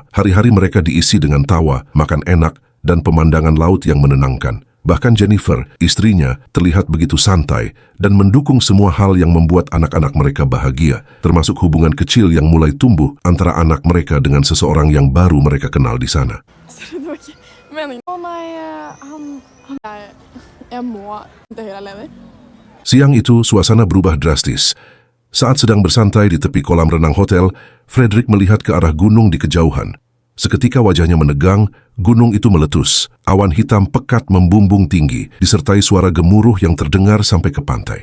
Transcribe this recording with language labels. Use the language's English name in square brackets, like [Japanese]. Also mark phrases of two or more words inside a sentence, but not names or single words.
[Indonesian] Hari-hari mereka diisi dengan tawa, makan enak, dan pemandangan laut yang menenangkan. Bahkan Jennifer, istrinya, terlihat begitu santai dan mendukung semua hal yang membuat anak-anak mereka bahagia, termasuk hubungan kecil yang mulai tumbuh antara anak mereka dengan seseorang yang baru mereka kenal di sana. [Norwegian] Men... Å nei, jeg må ikke høre leder. [Indonesian] Siang itu, suasana berubah drastis. Saat sedang bersantai di tepi kolam renang hotel, Frederick melihat ke arah gunung di kejauhan. Seketika wajahnya menegang, gunung itu meletus. Awan hitam pekat membumbung tinggi, disertai suara gemuruh yang terdengar sampai ke pantai.